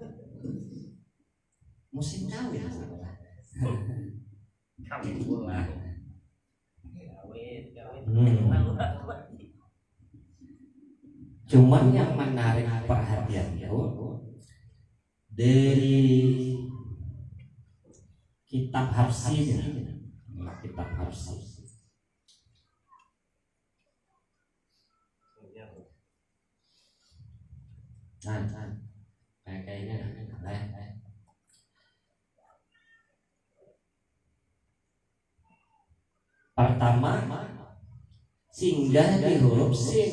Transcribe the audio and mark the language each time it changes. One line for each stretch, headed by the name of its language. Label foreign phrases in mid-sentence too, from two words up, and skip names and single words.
Indonesian: Musim kawin. Kawin pula. Cuman yang menarik perhatian itu dari kitab Hafsi, kitab Hafsi. Nah, kayaknya pertama singgah di huruf sin.